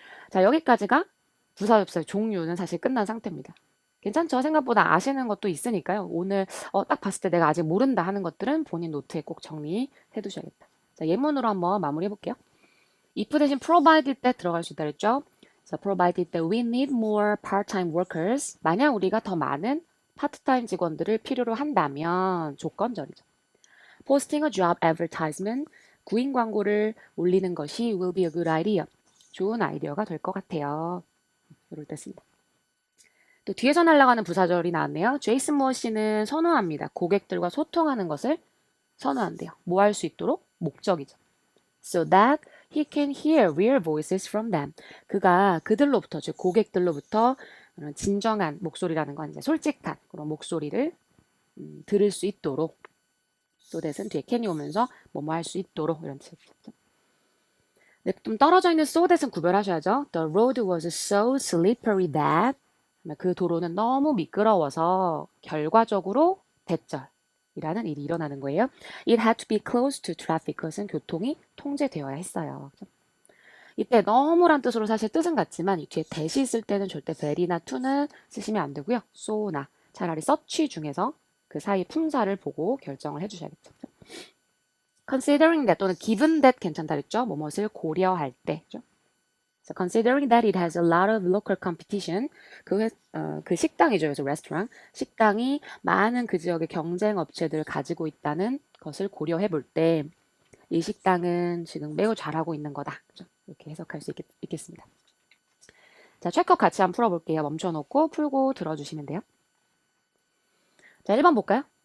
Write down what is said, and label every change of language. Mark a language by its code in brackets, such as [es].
[ko] 자, 여기까지가 부사 접사의 종류는 사실 끝난 상태입니다. 괜찮죠? 생각보다 아시는 것도 있으니까요. 오늘 딱 봤을 때 내가 아직 모른다 하는 것들은 본인 노트에 꼭 정리해 두셔야겠다. 자, 예문으로 한번 마무리해 볼게요. if 대신 provided that 들어갈 수 있다 그랬죠? [en] 그래서 provided that we need more part-time workers. [ko] 만약 우리가 더 많은 파트타임 직원들을 필요로 한다면 조건절이죠. [en] posting a job advertisement. [ko] 구인 광고를 올리는 것이 [en] will be a good idea. [ko] 좋은 아이디어가 될 것 같아요. 이럴 때 씁니다. 또 뒤에서 날아가는 부사절이 나왔네요. 제이슨 무어 씨는 선호합니다. 고객들과 소통하는 것을 선호한대요. 뭐 할 수 있도록? 목적이죠. [en] So that he can hear real voices from them. [ko] 그가 그들로부터, 즉 고객들로부터 진정한 목소리라는 건 이제 솔직한 그런 목소리를 들을 수 있도록. so that은 뒤에 can이 오면서 뭐뭐 할 수 있도록 이런 뜻이죠. 네, 좀 떨어져 있는 so that은 구별하셔야죠. [en] The road was so slippery that [ko] 그 도로는 너무 미끄러워서 결과적으로 대절이라는 일이 일어나는 거예요. [en] It had to be close to traffic. [ko] 그것은 교통이 통제되어야 했어요. 이때 너무란 뜻으로 사실 뜻은 같지만 이 뒤에 that이 있을 때는 절대 very나 to는 쓰시면 안 되고요. so나 차라리 such 중에서 그 사이 품사를 보고 결정을 해주셔야겠죠. considering that 또는 given that 괜찮다 그랬죠. 뭐뭇을 고려할 때. [en] So considering that it has a lot of local competition, [ko] 그 식당이죠. 그래서 restaurant. 식당이 많은 그 지역의 경쟁 업체들을 가지고 있다는 것을 고려해 볼 때 이 식당은 지금 매우 잘하고 있는 거다. 그렇죠? 이렇게 해석할 수 있겠습니다. 자, 체크업 같이 한번 풀어볼게요. 멈춰놓고 풀고 들어주시면 돼요. 자, 1번 볼까요?